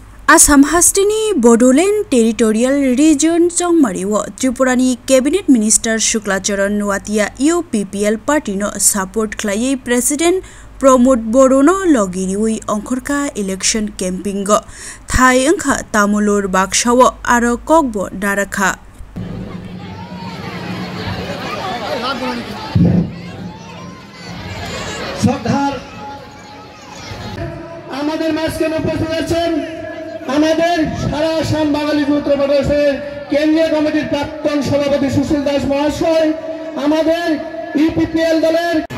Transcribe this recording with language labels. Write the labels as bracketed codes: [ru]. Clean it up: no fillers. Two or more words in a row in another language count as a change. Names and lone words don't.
[brx] आसाम हास्टिनी बडोलेण्ड टेरिटोरियल रिजन चौमारिव त्रिपुरानी [en] cabinet minister [brx] शुक्लाचरण नुवातिया UPPL पार्टीनो सपोर्ट खलायै प्रेसिडेंट प्रमोद बरोनो लगिरिउई अंखरका [en] election campaigning [brx] थाई अंखा तामुलुर बाक्साव आरो ककबो नाराखा [bn] সরকার আমাদের মাঝখানে উপস্থিত আছেন আমাদের সারা আসাম বাঙালি যুবদল প্রদেশের কেন্দ্রীয় কমিটির প্রাক্তন সভাপতি সুশীল দাস মহাশয়, আমাদের UPPL দলের